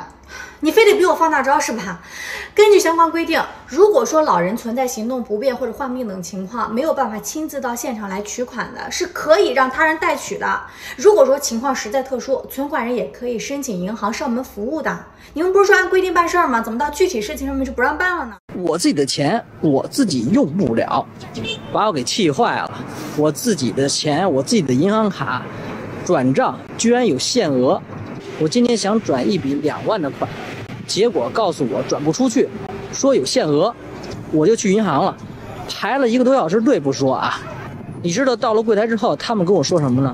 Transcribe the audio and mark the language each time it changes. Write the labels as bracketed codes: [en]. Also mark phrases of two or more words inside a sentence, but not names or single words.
[zh] 你非得逼我放大招是吧？根據相關規定，如果说老人存在行动不便或者患病等情況，沒有辦法親自到現場來取款的，是可以讓他人代取的。如果說情況實在特殊，存款人也可以申請銀行上門服務的。你們不是說按規定辦事嗎？怎麼到具體事情上面就不讓辦了呢？我自己的錢我自己用不了，把我給氣壞了。我自己的錢，我自己的銀行卡轉賬居然有限額，我今天想轉一筆2萬的款，結果告訴我轉不出去，說有限額，我就去銀行了，排了1個多小時隊不說啊，你知道到了櫃檯之後，他們跟我說什麼呢？